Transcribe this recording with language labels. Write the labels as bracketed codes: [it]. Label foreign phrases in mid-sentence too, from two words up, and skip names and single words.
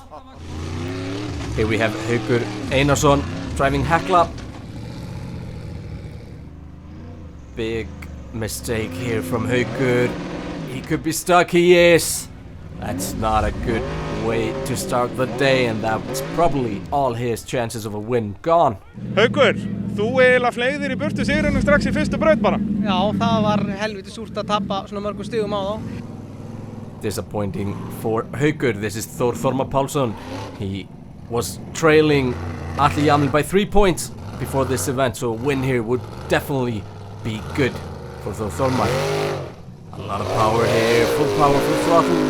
[en] Here we have Haukur Einarsson driving Hekla. Big mistake here from Haukur. He could be stuck, he is. That's not a good way to start the day, and that's probably all his chances of a win gone. [is] Haukur, þú eiginlega fleygðir í burtu sigrinum strax í fyrstu braut bara. Já, það var helviti súrt að tappa svona mörgum stigum á þá. [en] Disappointing for Haukur. This is Þór Þormar Pálsson. He was trailing Atli Jamil by 3 points before this event, so a win here would definitely be good for Þór Þormar. A lot of power here, full power, full throttle.